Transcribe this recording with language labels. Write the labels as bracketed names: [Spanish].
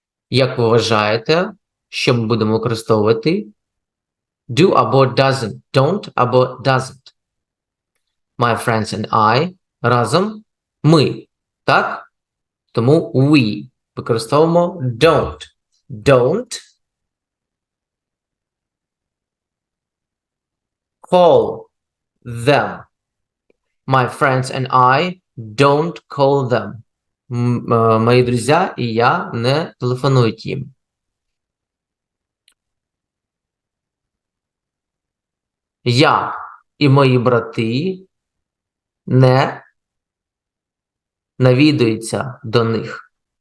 [Ukrainian] Як ви вважаєте, що ми будемо використовувати? [English] Do або doesn't, don't або doesn't. My friends and I [Ukrainian] разом ми, так? Тому [English] we [Ukrainian] використовуємо [English] don't. Don't call them. My friends and I don't call them. [Ukrainian] Мої друзі і я не телефонують їм. Я і мої брати не навідуються до них.